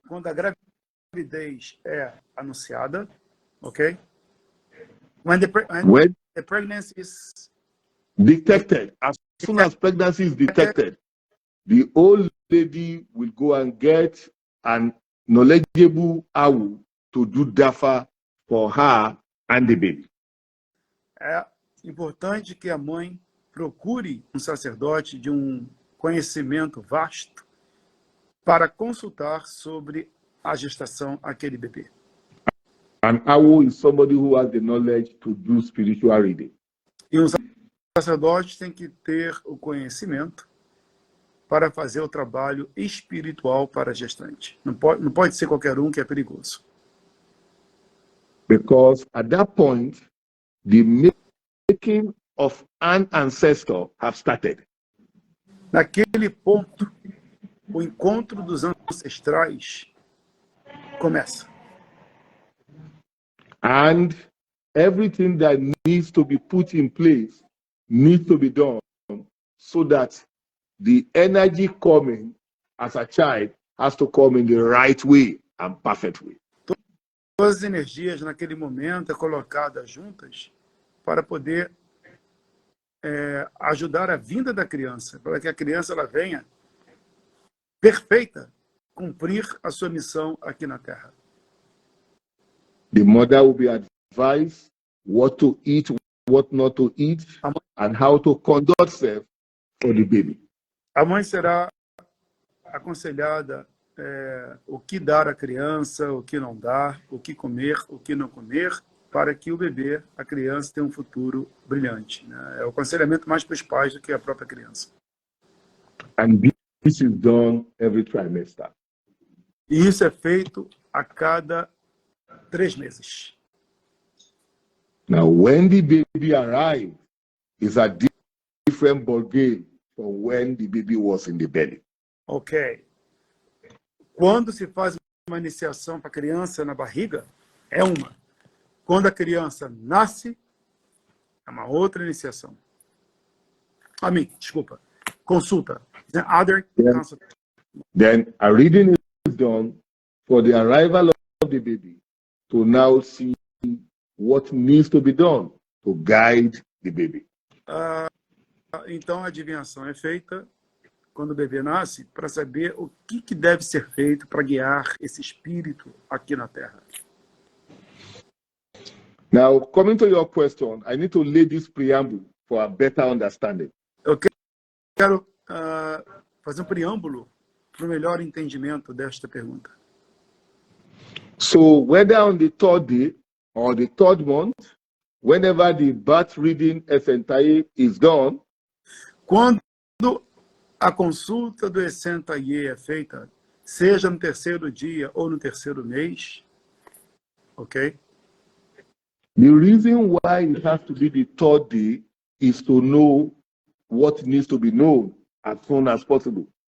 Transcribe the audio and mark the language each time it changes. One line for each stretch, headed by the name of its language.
Portuguese: Quando a gravidez é anunciada, ok?
English: When the pregnancy is detected, as soon as pregnancy is detected, the old lady will go and get an knowledgeable awu to do dafa for her and the baby.
Portuguese: É importante que a mãe procure um sacerdote de um conhecimento vasto para consultar sobre a gestação daquele bebê.
English: An awu is somebody who has the knowledge to do spiritual reading.
Portuguese: E um sacerdote tem que ter o conhecimento para fazer o trabalho espiritual para a gestante. Não pode ser qualquer um, que é perigoso.
English: Because at that point, the making of an ancestor have started.
Portuguese: Naquele ponto, o encontro dos ancestrais começa.
English: And everything that needs to be put in place needs to be done so that the energy coming as a child has to come in the right way and perfect way.
Portuguese: Todas as energias naquele momento é colocadas juntas para poder ajudar a vinda da criança, para que a criança ela venha perfeita, cumprir a sua missão aqui na Terra.
English: The mother will be advised what to eat, what not to eat, and how to conduct herself for the baby.
Portuguese: A mãe será aconselhada o que dar à criança, o que não dar, o que comer, o que não comer, para que o bebê, a criança, tenha um futuro brilhante, né? É o aconselhamento mais para os pais do que a própria criança.
English: And this is done every trimester.
Portuguese: E isso é feito a cada 3 meses.
English: Now, when the baby arrives, it's a different ball game from when the baby was in the belly. Ok.
Portuguese: Quando se faz uma iniciação para a criança na barriga, é uma. Quando a criança nasce, é uma outra iniciação. Desculpa. Consulta.
English: Then a reading is done for the arrival of the baby to now see what needs to be done to guide the baby.
Portuguese: Então a adivinhação é feita quando o bebê nasce para saber o que deve ser feito para guiar esse espírito aqui na Terra.
English: Now, coming to your question, I need to lay this preamble for a better understanding.
Portuguese: Eu quero fazer um preâmbulo para o melhor entendimento desta pergunta.
English: So, whether on the 3rd day or the 3rd month, whenever the birth reading Esentaye is done,
Portuguese: quando a consulta do Esentaye é feita, seja no 3º dia ou no 3º mês, ok?
English: The reason why it has to be the 3rd day is to know what needs to be known as soon as possible.